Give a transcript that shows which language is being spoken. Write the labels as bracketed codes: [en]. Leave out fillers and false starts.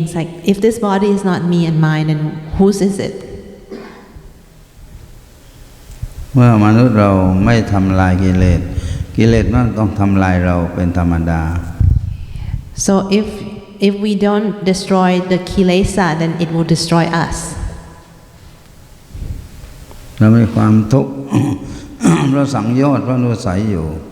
[en] It's like, if this body is not me and mine, then whose is it? [th] เมื่อมนุษย์เราไม่ทำลายกิเลสมันต้องทำลายเราเป็นธรรมดา [en] So if we don't destroy the kilesa, then it will destroy us. [th] เรามีความทุกข์ เพราะสังโยชน์เพราะนุสัยอยู่